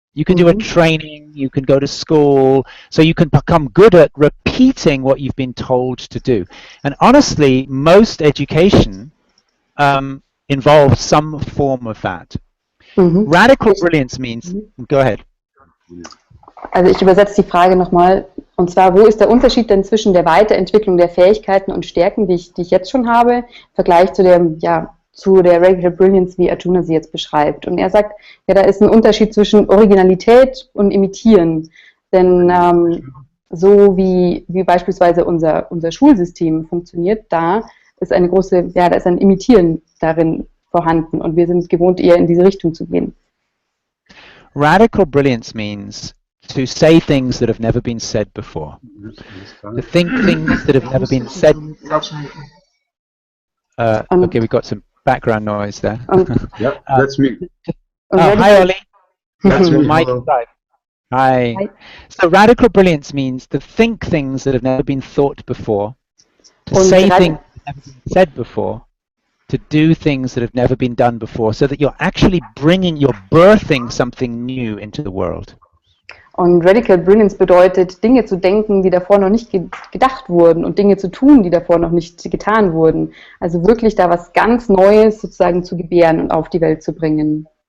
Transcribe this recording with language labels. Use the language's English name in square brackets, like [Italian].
[English] You can do a training, you can go to school, so you can become good at repeating what you've been told to do. And honestly, most education involves some form of that. Radical brilliance means, go ahead. [German] Also ich übersetze die Frage nochmal, und zwar, wo ist der Unterschied denn zwischen der Weiterentwicklung der Fähigkeiten und Stärken, die ich jetzt schon habe, im Vergleich zu der Radical Brilliance, wie Arjuna sie jetzt beschreibt. Und er sagt, ja, da ist ein Unterschied zwischen Originalität und Imitieren. Denn so wie beispielsweise unser Schulsystem funktioniert, da ist ein Imitieren darin vorhanden und wir sind gewohnt, eher in diese Richtung zu gehen. [English] Radical brilliance means to say things that have never been said before. To think things that have never been said. Okay, we've got some background noise there. Yeah, that's me. Hi, Ollie. That's me. Mike. Hi. So radical brilliance means to think things that have never been thought before, to say things that have never been said before, to do things that have never been done before, so that you're birthing something new into the world. [German] Und Radical Brilliance bedeutet, Dinge zu denken, die davor noch nicht gedacht wurden und Dinge zu tun, die davor noch nicht getan wurden. Also wirklich da was ganz Neues sozusagen zu gebären und auf die Welt zu bringen.